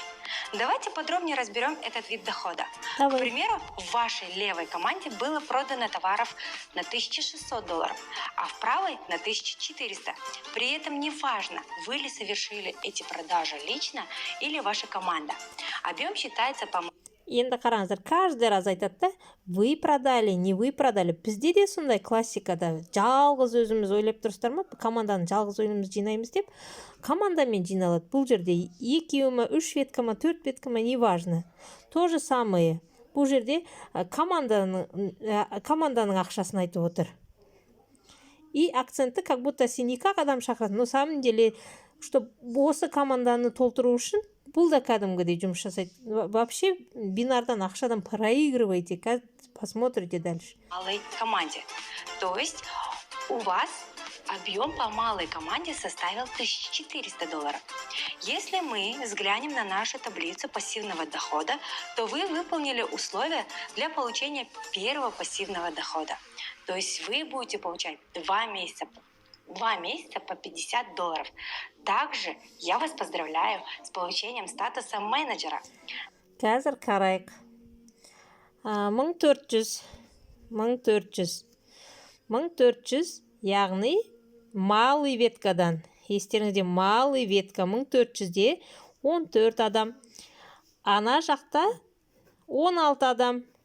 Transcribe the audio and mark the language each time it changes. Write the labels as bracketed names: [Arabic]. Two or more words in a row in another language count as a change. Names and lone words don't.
[Russian] Давайте подробнее разберем этот вид дохода. К примеру, в вашей левой команде было продано товаров на $1600, а в правой на 1400. При этом не важно, вы ли совершили эти продажи лично или ваша команда. Объем считается по... [Kazakh] Енді қараңыздар, [Russian] каждый раз [Kazakh] айтады да, [Russian] вы продали, не вы продали. [Kazakh] Бізде де сондай классикада жалғыз өзіміз ойлап тұрсыздар ма? Команданы жалғыз өзіміз жинаймыз деп, командамен жиналады. Бұл жерде екеу ма, 3 ветка ма, 4 ветка ма, [Russian] не важно. То же самое. [Kazakh] Бұл жерде команданың ақшасын айтып отыр. И акценті [Russian] как будто [Kazakh] сен 2 адам шақырасың. [Russian] На самом деле, чтобы [Kazakh] осы команданы толтыру үшін, бұл да кәдімгідей жұмыс жасайды. Вообще, бинардан ақшадан проигрывайте, [Russian] посмотрите дальше. Малой команде. То есть у вас объем по малой команде составил $1400. Если мы взглянем на нашу таблицу пассивного дохода, то вы выполнили условия для получения первого пассивного дохода. То есть вы будете получать 2 месяца по $50. Также я вас поздравляю с получением статуса менеджера. [Kazakh] Қазір қарайық. 1400, яғни [Russian] малый веткадан. [Kazakh] Естеріңізде [Russian] малый ветка [Kazakh] 1400-де 14 адам. Ана жақта 16 адам.